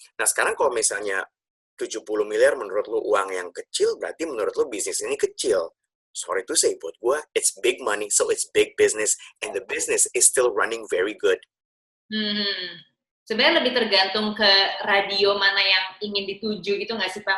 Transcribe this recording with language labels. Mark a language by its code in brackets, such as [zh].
[id] Nah sekarang kalau misalnya 70 miliar menurut lu uang yang kecil, berarti menurut lu bisnis ini kecil. [en] Sorry to say, [id] buat gue, [en] it's big money, so it's big business, and the business is still running very good. [id] Sebenarnya lebih tergantung ke radio mana yang ingin dituju gitu nggak sih Pak?